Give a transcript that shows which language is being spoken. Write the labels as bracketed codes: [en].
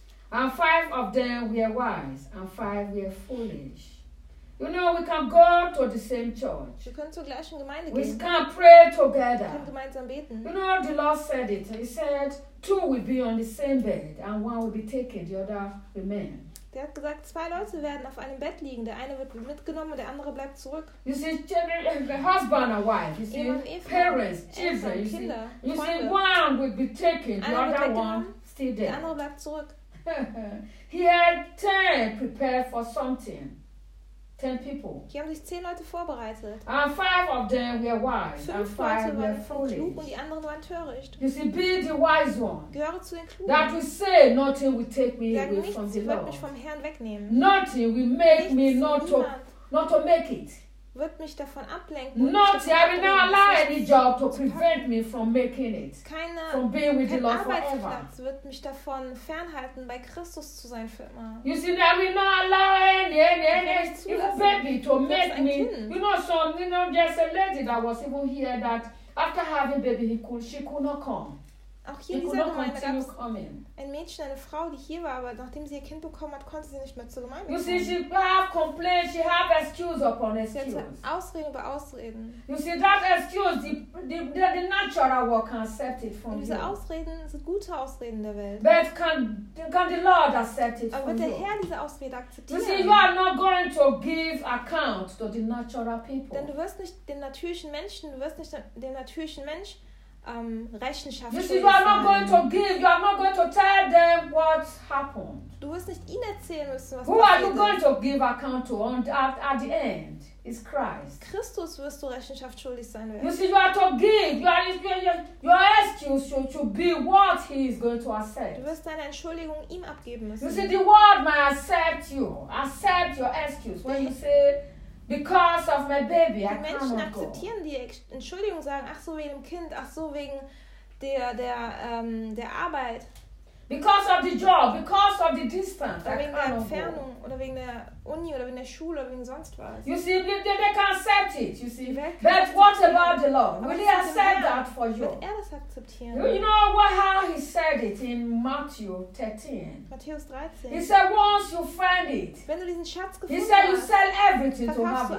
[en] And 5 of them were wise, and 5 were foolish. You know, we can go to the same church. [de] Wir können zur gleichen Gemeinde [en] we [de] gehen. [en] Can pray together. [de] Wir können gemeinsam beten. [en] You know, the Lord said it. He said, 2 will be on the same bed, and 1 will be taken, the other remain. [de] Er hat gesagt, 2 Leute werden auf einem Bett liegen. Der eine wird mitgenommen und der andere bleibt zurück. [en] You see, the husband and wife, you see, parents, children, you see, [de] Kinder, [en] you see, one will be taken, the other one still there. [de] Der andere bleibt zurück. [en] He had 10 prepared for something. 10 people. [de] Die haben sich 10 Leute vorbereitet. [en] And 5 of them were wise. [de] 5 Leute waren klug und die anderen waren töricht. [en] You see, be the wise one. [de] Gehöre zu den Klugen. [en] That will say nothing will take me away from the Lord. [de] Wird mich vom Herrn wegnehmen. [en] Nothing will make me not to make it. [de] Wird mich davon ablenken. [en] Nothing, I will not allow any job to prevent me from making it. [de] Keine, [en] from being with [de] kein [en] the Lord forever. [de] Arbeitsplatz wird mich davon fernhalten, bei Christus zu sein für immer. [en] You see, I will not allow any baby to make me. [de] Kind. [en] You know, so, you know, there's a lady that was even here that after having baby, she could not come. [de] Auch hier dieser Gemeinde ein Mädchen, eine Frau, die hier war, aber nachdem sie ihr Kind bekommen hat, konnte sie nicht mehr zur Gemeinde kommen. [en] You see, she have complaints, she have excuse upon excuse. [de] Sie hatte Ausreden über Ausreden. [en] You see, that excuse, the natural world can accept it from [de] und diese [en] you. [de] Ausreden sind gute Ausreden der Welt. [en] But can the Lord accept it [de] aber [en] from [de] wird der [en] you? [de] Herr diese Ausrede akzeptieren? [en] You see, you are not going to give account to the natural people. [de] Denn du wirst nicht den natürlichen Menschen, Rechenschaft. [en] You are not going to give. You are not going to tell them what happened. [de] Du wirst nicht ihnen erzählen müssen, was [en] who [de] passiert. [en] Are you going to give account to? And at the end, is Christ. [de] Christus wirst du Rechenschaft schuldig sein werden. [en] You see, you are to give. Your excuse should be what he is going to accept. [de] Du wirst deine Entschuldigung ihm abgeben müssen. [en] You see, the world may accept you. Accept your excuse when you say. Because of my baby, [de] die Menschen akzeptieren die Entschuldigung, sagen, ach so wegen dem Kind, ach so wegen der Arbeit. [en] Because of the job, because of the distance. [de] Oder wegen der Entfernung, oder wegen der Uni, oder wegen der Schule, oder wegen sonst was. [en] You see, they can accept it, you see. But what about the Lord? Will he accept that for you? [de] Wird er das akzeptieren? [en] You know what, how he said it in Matthew 13. [de] Matthäus 13. [en] He said, once you find it. [de] Wenn du diesen Schatz gefunden hast. [en] He said, you sell everything to have it.